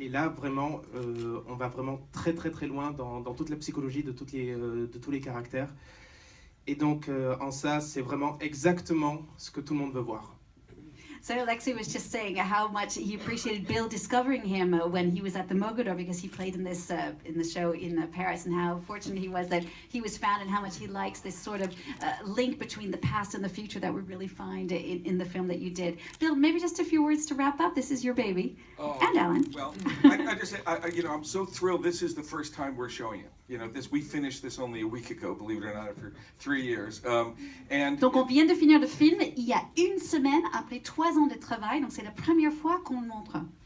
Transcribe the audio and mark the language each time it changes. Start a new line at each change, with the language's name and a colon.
French: Et là, vraiment, on va vraiment très très très loin dans toute la psychologie de tous les caractères. Et donc, en ça, c'est vraiment exactement ce que tout le monde veut voir.
English: So Alexis was just saying how much he appreciated Bill discovering him when he was at the Mogador because he played in this in the show in Paris and how fortunate he was that he was found and how much he likes this sort of link between the past and the future that we really find in the film that you did. Bill, maybe just a few words to wrap up. This is your baby. Oh, and Alan. Well, I just say, you know, I'm so thrilled. This is the first time we're showing it. You know, we finished this only a week ago, believe it or not, after 3 years.
French: Donc on vient de finir le film il y a une semaine après 3 ans de travail, donc c'est la première fois qu'on le montre.